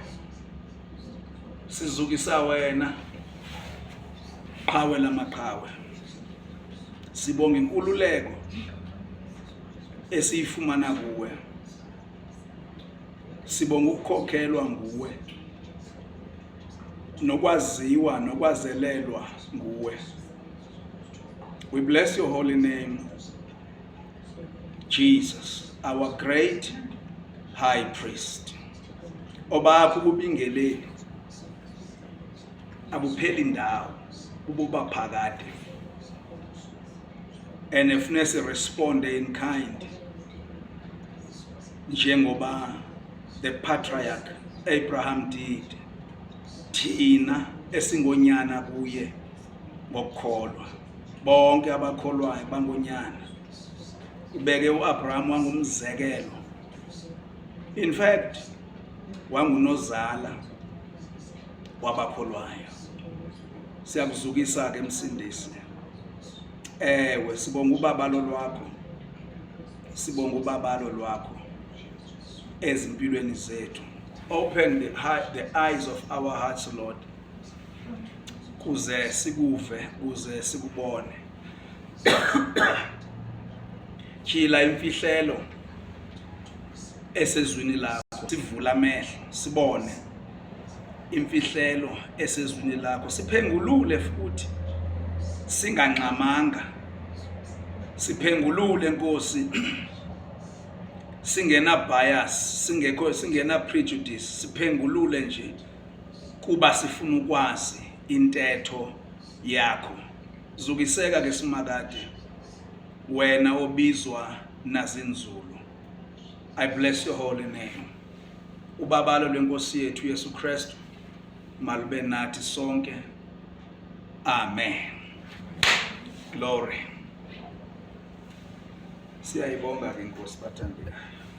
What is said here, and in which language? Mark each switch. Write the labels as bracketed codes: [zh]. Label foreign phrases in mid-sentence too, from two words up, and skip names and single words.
[xh] Sizukisa wena qhawe lamaqhawe. Sibonga inkululeko esiyifumana kuwe. Sibonga ukukhokhelwa nguwe, nokwaziwa nokwazelelwa nguwe. [en] We bless your holy name, Jesus, our great high priest. [xh] Obakho ubingeleli abupheli ndawo. ububa phakade, [en] and [xh] efune siresponde [en] in kind njengoba the patriarch Abraham did, [xh] thina esingonyana kuye ngokukholwa. Bonke abakholwayo bangonyana. Ubeke uAbraham wangumzekelo. [en] In fact, [xh] wangunozala wabakholwayo. Siyakuzukisa ke msindisi. Ewe sibonga ubabalo lwakho. Sibonga ubabalo lwakho ezimpilweni zethu. [en] Open the eyes of our hearts, Lord. [xh] Kuze sikuve, kuze sikubone. Khila imfihlelo esezwini lakho, sivula amehlo sibone imfihlelo esezwini lakho, siphengulule futhi singanqamanga, siphengulule Nkosi singena bias, singena prejudice, siphengulule nje kuba sifuna ukwazi intetho yakho. Zukiseka ke simakade wena obizwa nazinzulu. [en] I bless your holy name. [xh] Ubabalo lwenkosi yethu Yesu Kristu malube nathi sonke. [en] Amen. Glory. [xh] Siyayibonga ke Nkosi bathandekayo.